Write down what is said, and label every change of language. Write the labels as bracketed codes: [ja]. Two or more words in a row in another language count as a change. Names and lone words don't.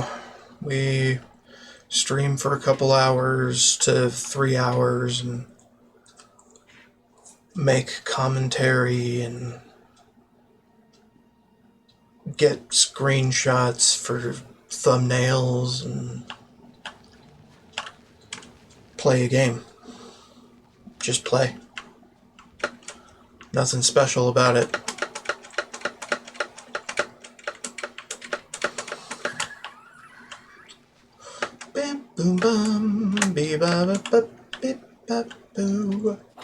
[en] We stream for a couple hours to 3 hours and make commentary and get screenshots for thumbnails and play a game. Just play. Nothing special about it. Bam boom bum bee ba ba ba beep ba boo.